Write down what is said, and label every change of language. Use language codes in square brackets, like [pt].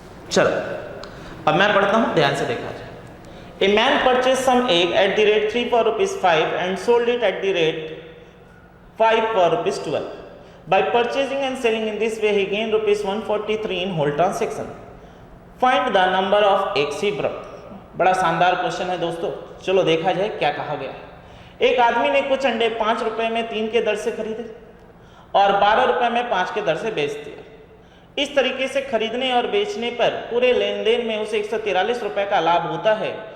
[hi] चलो अब मैं पढ़ता हूं, ध्यान से देखा जाए। [en] A man purchase some egg at the rate 3 for ₹5 and sold it at the rate 5 for ₹12. By purchasing and selling in this way, he gained ₹143 in whole transaction. Find the number of eggs he brought. [hi] बड़ा शानदार question है दोस्तों, चलो देखा जाए क्या कहा गया है। एक आदमी ने कुछ अंडे 5 रुपए में 3 के दर से खरीदे और 12 रुपए में 5 के दर से बेच दिया। इस तरीके से खरीदने और बेचने पर पूरे लेन देन में उसे 143 रुपए का लाभ होता है।